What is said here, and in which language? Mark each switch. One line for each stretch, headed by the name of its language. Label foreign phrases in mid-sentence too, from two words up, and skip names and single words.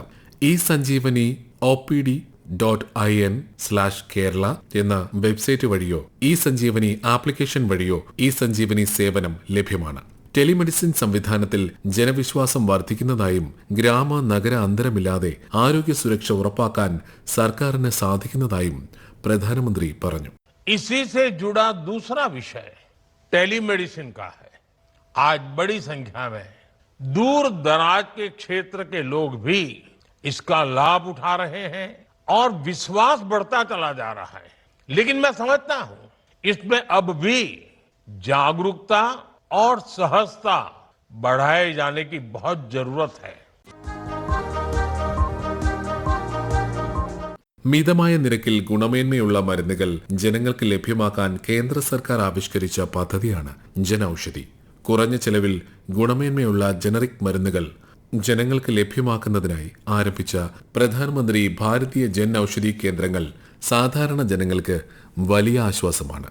Malayalam: ഇ-സഞ്ജീവനി OPD.in/Kerala എന്ന വെബ്സൈറ്റ് വഴിയോ ഇ-സഞ്ജീവനി ആപ്ലിക്കേഷൻ വഴിയോ ഇ-സഞ്ജീവനി സേവനം ലഭ്യമാണ്. ടെലിമെഡിസിൻ സംവിധാനത്തിൽ ജനവിശ്വാസം വർദ്ധിക്കുന്നതായും ഗ്രാമ നഗര അന്തരമില്ലാതെ ആരോഗ്യ സുരക്ഷ ഉറപ്പാക്കാൻ സർക്കാരിന് സാധിക്കുന്നതായും പ്രധാനമന്ത്രി പറഞ്ഞു.
Hindi: इसी से जुड़ा दूसरा विषय टेलीमेडिसिन का है। आज बड़ी संख्या में दूर दराज के क्षेत्र के लोग भी इसका लाभ उठा रहे हैं और विश्वास बढ़ता चला जा रहा है। लेकिन मैं समझता हूं इसमें अब भी जागरूकता और सहजता बढ़ाए जाने की बहुत जरूरत है।
Malayalam: മിതമായ നിരക്കിൽ ഗുണമേന്മയുള്ള മരുന്നുകൾ ജനങ്ങൾക്ക് ലഭ്യമാക്കാൻ കേന്ദ്ര സർക്കാർ ആവിഷ്കരിച്ച പദ്ധതിയാണ് ജൻ ഔഷധി. കുറഞ്ഞ ചെലവിൽ ഗുണമേന്മയുള്ള ജനറിക് മരുന്നുകൾ ജനങ്ങൾക്ക് ലഭ്യമാക്കുന്നതിനായി ആരംഭിച്ച പ്രധാനമന്ത്രി ഭാരതീയ ജൻ ഔഷധി കേന്ദ്രങ്ങൾ സാധാരണ ജനങ്ങൾക്ക് വലിയ ആശ്വാസമാണ്.